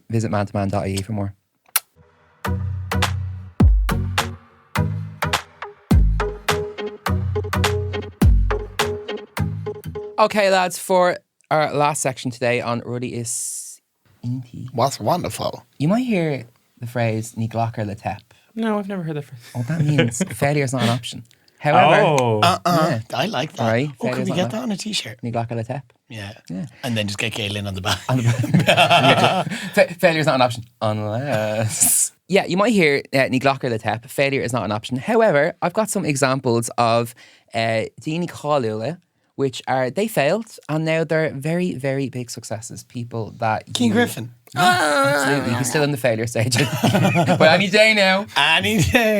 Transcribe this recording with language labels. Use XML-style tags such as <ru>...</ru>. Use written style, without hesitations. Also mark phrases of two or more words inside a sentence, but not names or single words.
<en>Visit mantoman.ie for more. Okay, lads, for our last section today on</en> <ga>Ruddy is Inti.</ga> <en>What's wonderful? You might hear the phrase</en> <ga>Ní ghlacar le teap.</ga> <en>No, I've never heard that phrase. Oh, that means failure is not an option. However, I like that. Right, Oh, can failure's we not get an that on a t-shirt?</en> <ga>Ní ghlacar le teap.</ga> <en>Yeah. Yeah. And then just get Galen on the back. Failure is not an option unless. Yeah, you might hear</en> <ga>Ní ghlacar le teap.</ga> <en>Failure is not an option. However, I've got some examples of</en> <ga>Dini Chalula,</ga> <en>which they failed and now they're very, very big successes. People that King Griffin. Absolutely, he's still in the failure stage. But any day now, Any day.</en>